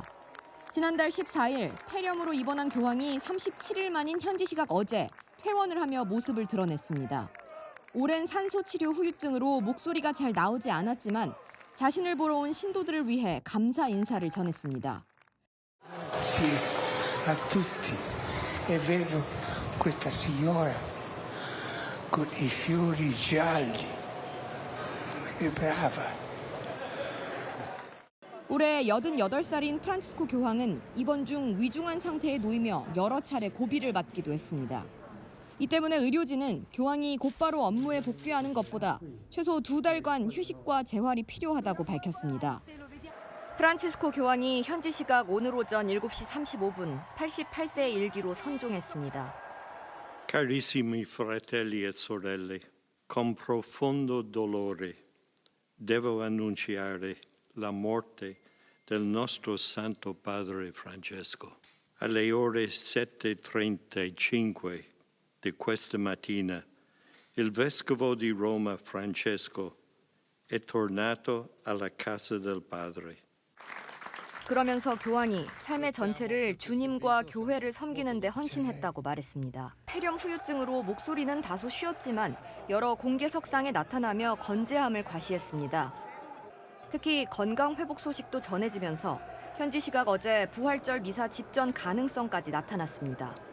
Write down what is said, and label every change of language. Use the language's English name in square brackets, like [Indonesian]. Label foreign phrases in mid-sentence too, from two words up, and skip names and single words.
[Korean] 지난달 14일 폐렴으로 입원한 교황이 37일 만인 현지 시각 어제 퇴원을 하며 모습을 드러냈습니다. 오랜 산소 치료 후유증으로 목소리가 잘 나오지 않았지만 자신을 보러 온 신도들을 위해 감사 인사를 전했습니다. [Italian] Sì, a tutti. E vedo questa signora con i fiori gialli. Che brava. [Korean] 올해 88살인 프란치스코 교황은 입원 중 위중한 상태에 놓이며 여러 차례 고비를 받기도 했습니다. 이 때문에 의료진은 교황이 곧바로 업무에 복귀하는 것보다 최소 2달간 휴식과 재활이 필요하다고 밝혔습니다. 프란치스코 교황이 현지 시각 오늘 오전 7시 35분 88세의 일기로 선종했습니다. [Italian] Carissimi fratelli e sorelle, con profondo dolore devo annunciare la morte del nostro Santo Padre Francesco. Alle ore 7:35 di questa mattina, il Vescovo di Roma Francesco è tornato alla casa del Padre. [Korean] 그러면서 교황이 삶의 전체를 주님과 교회를 섬기는 데 헌신했다고 말했습니다. 폐렴 후유증으로 목소리는 다소 쉬었지만 여러 공개석상에 나타나며 건재함을 과시했습니다. 특히 건강 회복 소식도 전해지면서 현지 시각 어제 부활절 미사 집전 가능성까지 나타났습니다.